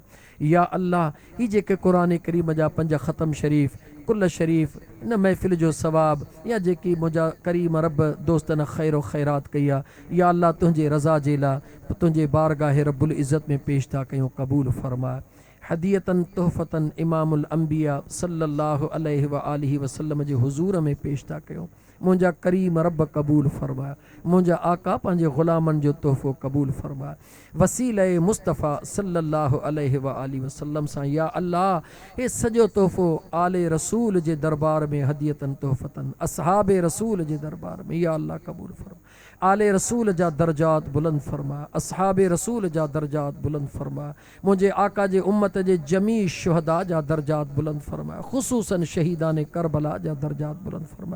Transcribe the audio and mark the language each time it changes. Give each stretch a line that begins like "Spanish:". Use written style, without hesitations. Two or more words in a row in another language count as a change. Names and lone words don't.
Sindhi: या अल्लाह ही जेके क़ुरान करीम जा 5 ख़तम शरीफ़ कुल शरीफ़ इन महफ़िल जो सवाब या जेकी मुंहिंजा करीम रब दोस्तनि ख़ैर ख़ैरात कई आहे या अल्लाह तुंहिंजे रज़ा जे लाइ तुंहिंजे बारगाह
Arabic: رب العزة
Sindhi: में पेश था कयूं, क़बूल फ़रमाए।
Arabic: هديةً تحفةً إمام الأنبياء صلى الله عليه وآله وسلم
Sindhi: जे हुज़ूर में पेश था कयूं। मुंहिंजा करीम रब क़बूल फ़रमाए। मुंहिंजा आका पंहिंजे ग़ुलामनि जो तोहफ़ो क़बूल फ़रमाए। वसीले मुस्तफ़ा
Arabic: صلى الله عليه وآله وسلم
Sindhi: सां या अल्लाह हे सॼो तोहफ़ो आले रसूल जे दरबार में
Arabic: هديةً تحفةً
Sindhi: असहाबे रसूल जे दरबार में या अल्लाह क़बूल फ़रमाए। आले रसूल जा दर्जात बुलंद फरमा, असहाबे रसूल जा दर्जात बुलंद फरमा। मुंहिंजे आका जे उम्मत जे जमी शुहदा जा दर्जात बुलंद फरमा, ख़ुसूसन शहीदान करबला जा दर्जात बुलंद फरमा।